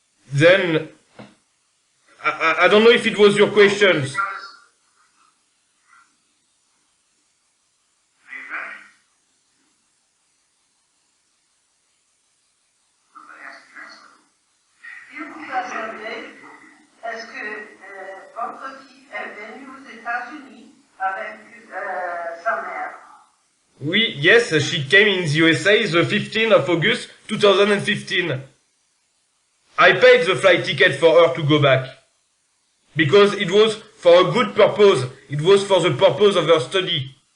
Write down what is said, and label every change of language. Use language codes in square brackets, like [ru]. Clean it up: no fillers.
[en] Then, I don't know if it was your questions. Are you ready? Somebody has to translate. [fr] Il vous a demandé, est-ce que votre fille est venue aux États-Unis avec sa mère? [en] Oui, yes, she came in the USA the 15th of August 2015. I paid the flight ticket for her to go back. Because it was for a good purpose. It was for the purpose of her study.